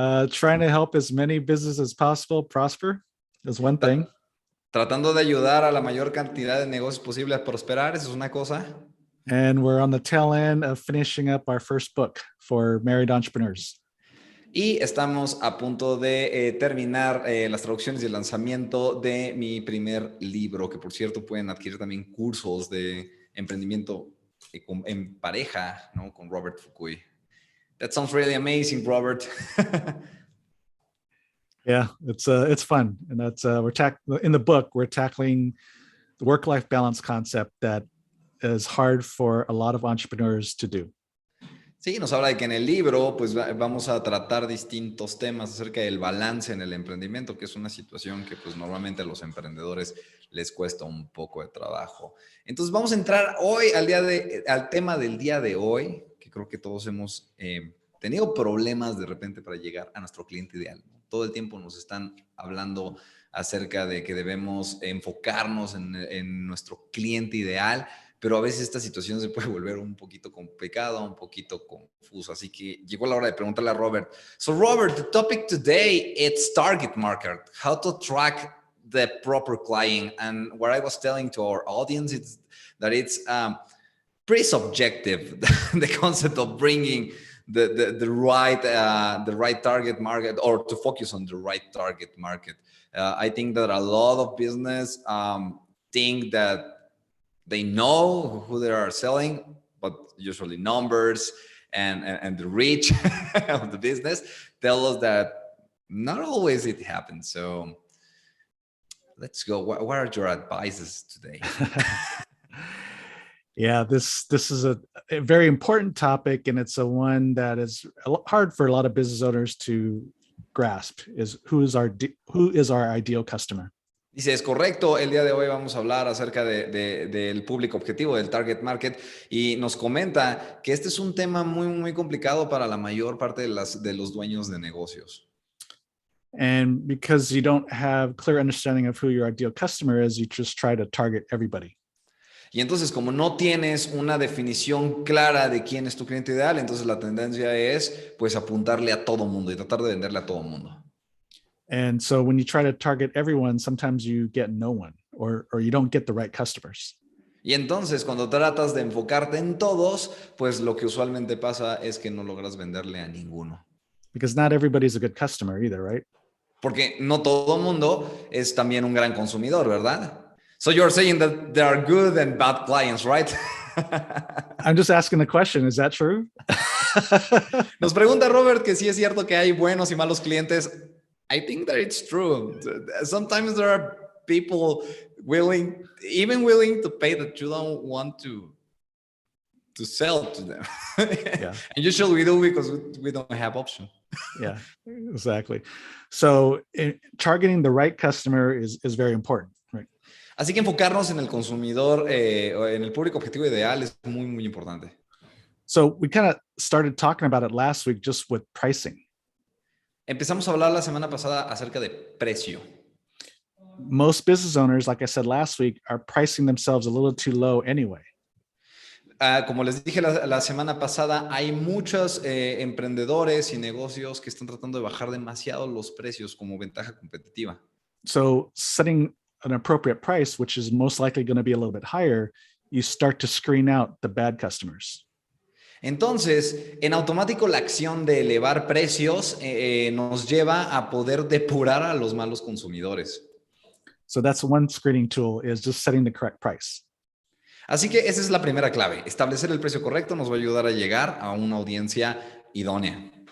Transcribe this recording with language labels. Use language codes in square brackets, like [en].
[en] Trying to help as many businesses as possible prosper is one thing. [es] Tratando de ayudar a la mayor cantidad de negocios posible a prosperar, eso es una cosa. [en] And we're on the tail end of finishing up our first book for married entrepreneurs. [es] Y estamos a punto de terminar las traducciones y el lanzamiento de mi primer libro, que por cierto pueden adquirir también cursos de emprendimiento en pareja, ¿no? Con Robert Fukui. [en] That sounds really amazing, Robert. Yeah, it's fun, and that's in the book we're tackling the work-life balance concept that is hard for a lot of entrepreneurs to do. [es] Sí, nos habla de que en el libro pues vamos a tratar distintos temas acerca del balance en el emprendimiento, que es una situación que pues normalmente a los emprendedores les cuesta un poco de trabajo. Entonces vamos a entrar hoy al tema del día de hoy, que creo que todos hemos tenido problemas de repente para llegar a nuestro cliente ideal. Todo el tiempo nos están hablando acerca de que debemos enfocarnos en nuestro cliente ideal, pero a veces esta situación se puede volver un poquito complicada, un poquito confusa. Así que llegó la hora de preguntarle a Robert. [en] So Robert, the topic today, it's target market, how to track the proper client. And what I was telling to our audience is that it's pretty subjective, the concept of bringing the right target market, or to focus on the right target market. I think that a lot of business think that they know who they are selling, but usually numbers and the reach of the business tell us that not always it happens. So let's go. What are your advices today? Yeah, this is a very important topic, and it's a one that is hard for a lot of business owners to grasp, is who is our ideal customer. [es] Dice, es correcto, el día de hoy vamos a hablar acerca del público objetivo, del target market, y nos comenta que este es un tema muy complicado para la mayor parte de los dueños de negocios. [en] And because you don't have clear understanding of who your ideal customer is, you just try to target everybody. [es] Y entonces, como no tienes una definición clara de quién es tu cliente ideal, entonces la tendencia es pues apuntarle a todo mundo y tratar de venderle a todo mundo. [en] And so when you try to target everyone, sometimes you get no one, or you don't get the right customers. [es] Y entonces, cuando tratas de enfocarte en todos, pues lo que usualmente pasa es que no logras venderle a ninguno. [en] Because not everybody's a good customer either, right? [es] Porque no todo mundo es también un gran consumidor, ¿verdad? [en] So you're saying that there are good and bad clients, right? I'm just asking the question. Is that true? [es] Nos pregunta Robert que si es cierto que hay buenos y malos clientes. [en] I think that it's true. Sometimes there are people willing to pay that you don't want to sell to them. Yeah. And usually we do because we don't have option. Yeah, exactly. So targeting the right customer is very important, right? [es] Así que enfocarnos en el consumidor, o en el público objetivo ideal es muy, muy importante. [en] So we kind of started talking about it last week just with pricing. [es] Empezamos a hablar la semana pasada acerca de precio. [en] Most business owners, like I said last week, are pricing themselves a little too low anyway. [es] Como les dije la semana pasada, hay muchos emprendedores y negocios que están tratando de bajar demasiado los precios como ventaja competitiva. [en] So setting an appropriate price, which is most likely going to be a little bit higher, you start to screen out the bad customers. [es] Entonces, en automático, la acción de elevar precios nos lleva a poder depurar a los malos consumidores. [en] So that's one screening tool, is just setting the correct price. [es] Así que esa es la primera clave. Establecer el precio correcto nos va a ayudar a llegar a una audiencia idónea.